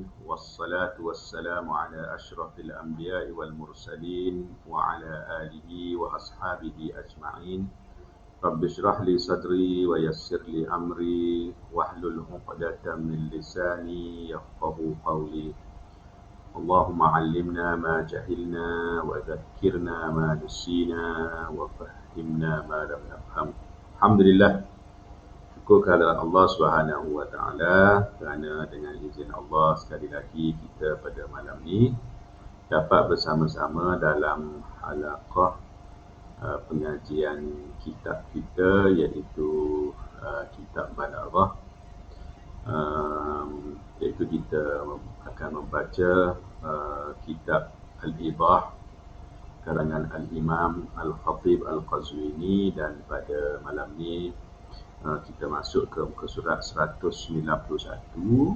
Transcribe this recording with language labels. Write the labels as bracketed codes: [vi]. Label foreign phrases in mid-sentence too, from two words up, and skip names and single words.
[ar] والصلاة والسلام على أشرف الأنبياء والمرسلين وعلى آله وأصحابه أجمعين. رب اشرح لي صدري ويسر لي أمري واحلل عقدة من لساني يفقهوا قولي. اللهم علمنا ما جهلنا وذكرنا ما نسينا وفهمنا ما لم نفهم. [ms] Alhamdulillah, syukur kehadirat Allah [ar] سبحانه وتعالى [ms] kerana dengan izin Allah sekali lagi kita pada malam ni dapat bersama-sama dalam halaqah pengajian kitab kita, iaitu kitab Balaghah, iaitu kita akan membaca kitab Al-Idah karangan Al-Imam Al-Khatib Al-Qazwini, dan pada malam ni kita masuk ke muka surat 191.